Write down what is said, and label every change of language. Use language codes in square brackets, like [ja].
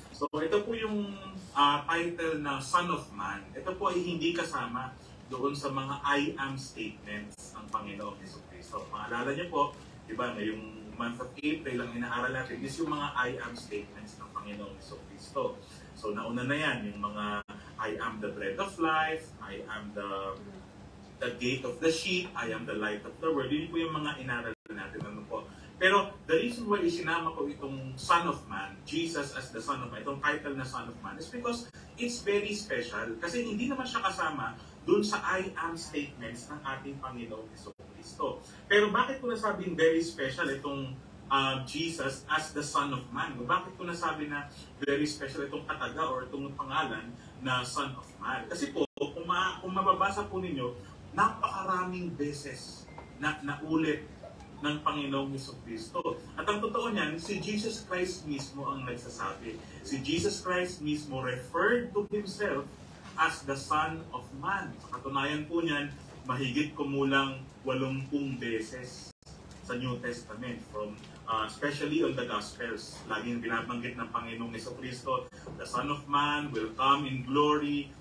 [tl] So ito po yung title na Son of Man. Ito po ay hindi kasama doon sa mga I am statements ng Panginoong Jesucristo. Maalala niyo po, diba, ngayong [en] month of April [tl] ang inaaral natin is yung mga I am statements ng Panginoong Jesucristo. So nauna na yan, yung mga [en] I am the bread of life, I am the gate of the sheep, I am the light of the world. [tl] Yun po yung mga inaral natin. Ano po? [en] Pero the reason why [tl] isinama ko itong [en] Son of Man, Jesus as the Son of Man, itong title na Son of Man, is because it's very special. [tl] Kasi hindi naman siya kasama dun sa I am statements ng ating Panginoong Jesucristo. Pero bakit ko nasabing [en] very special [tl] itong Jesus as the Son of Man? Bakit ko nasabi na [en] very special [tl] itong kataga or itong pangalan na Son of Man? Kasi po, kung kung mababasa po ninyo, napakaraming beses na naulit ng Panginoong Jesucristo. At ang totoo niyan, si Jesus Christ mismo ang nagsasabi. [en] Si Jesus Christ mismo referred to Himself as the Son of Man. [tl] Sa katunayan po niyan, mahigit kumulang 80 beses sa New Testament, [en] from especially on the Gospels. [tl] Laging binabanggit ng Panginoong Jesucristo, [en] the Son of Man will come in glory.